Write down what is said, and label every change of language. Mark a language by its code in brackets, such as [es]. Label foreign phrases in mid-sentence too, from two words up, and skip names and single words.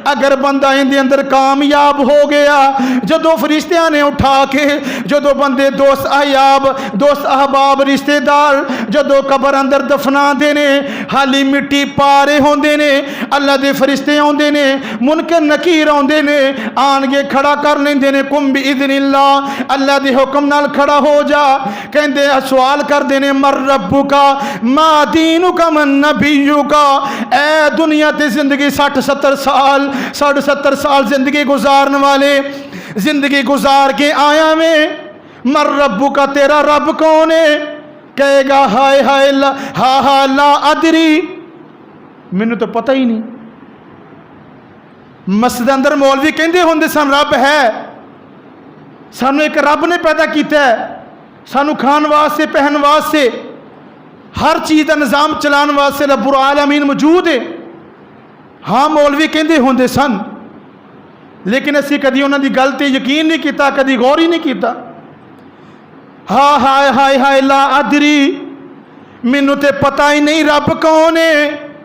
[pa] اگر بندہ ایہدے اندر کامیاب ہو گیا، جدوں فرشتیاں نے اٹھا کے، جدوں بندے دوست احباب رشتے دار جدوں قبر اندر دفنا دینے، حالی مٹی پارے ہوندے نے، اللہ دے فرشتے آؤندے نے، منکر نکیر آؤندے نے، آن کے کھڑا کر لیندے نے, [ar] قم بإذن الله, [pa] اللہ دے حکم نال کھڑا ہو جا. کہندے سوال کردے نے [ar] من ربك ما دينك من نبيك, [pa] اے دنیا تے زندگی 60-70 سال 70 سال زندگی گزارن والے، زندگی گزار کے آیا میں, [ar] من ربك [pa] تیرا رب کون ہے? کہے گا ہائے ہائے [ar] لا ها لا أدري, [pa] مینوں تو پتا ہی نہیں. مسجد اندر مولوی کہتے ہوندے سن رب ہے، سانوں ایک رب نے پیدا کیا ہے، سانوں کھان واسطے پہن واسطے ہر چیز کا نظام چلانے واسطے رب العالمین موجود ہے. ہاں مولوی کہتے ہوندے سن، لیکن اسی کبھی انہاں نے گل تے یقین نہیں کیا، کبھی غور ہی نہیں کیا. ہاں ہائے ہائے ہائے [ar] لا أدري, [pa] مینوں تو پتا ہی نہیں رب کون ہے.